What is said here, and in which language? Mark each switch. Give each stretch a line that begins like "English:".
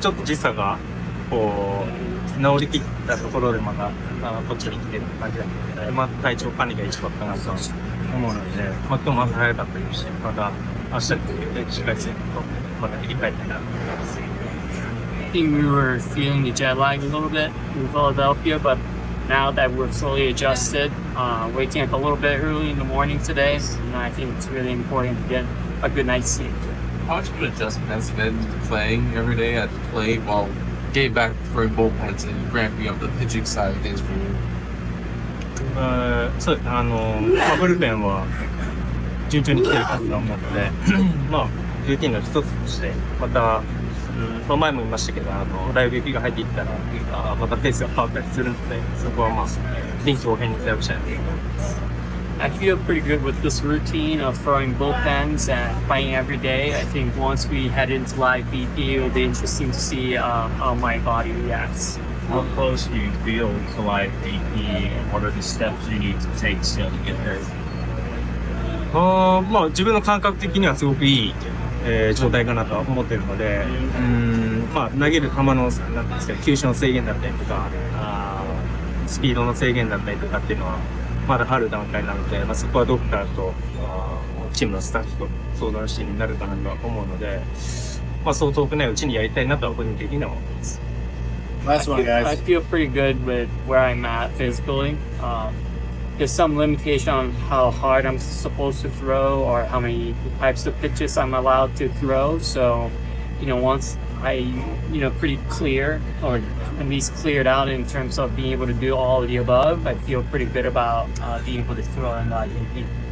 Japanese: ちょっと時差が治りきったところでまたこっちに来てる感じなので、体調管理が一番かなと思うので、今日まず早かったですし、また明日に向けてしっかりせんとまた切り替えたいなと思います。
English: I think we were feeling the jet lag a little bit in Philadelphia, but now that we're fully adjusted, waking up a little bit early in the morning today, and I think it's really important to get a good night's sleep. How much of an adjustment has been playing every day at the plate while getting back for bullpens and ramping up the pitching side of things for you?
Japanese: そうですね。ブルペンは順調に来てるかと思うので、ルーティンの一つとして、また、前も言いましたけど、ライブ行きが入っていったら、またペースが変わったりするので、そこは臨機応変に対応したいなと思います。
English: I feel pretty good with this routine of throwing bullpens and playing every day. I think once we head into live BP, it'll be interesting to see how my body reacts. How close do you feel to live BP, and what are the steps you need to take still to get there?
Japanese: 自分の感覚的にはすごくいい、状態かなとは思っているので、投げる球のなんですか、球種の制限だったりとか、スピードの制限だったりとかっていうのはまだある段階なので、そこはどこからとチームのスタッフと相談してになるかなとは思うので、そう遠くないうちにやりたいなとは個人的には思います。
English: Last one, guys. I feel pretty good with where I'm at physically. There's some limitation on how hard I'm supposed to throw or how many types of pitches I'm allowed to throw. So, once I, pretty clear or at least cleared out in terms of being able to do all of the above, I feel pretty good about being able to throw in IAP.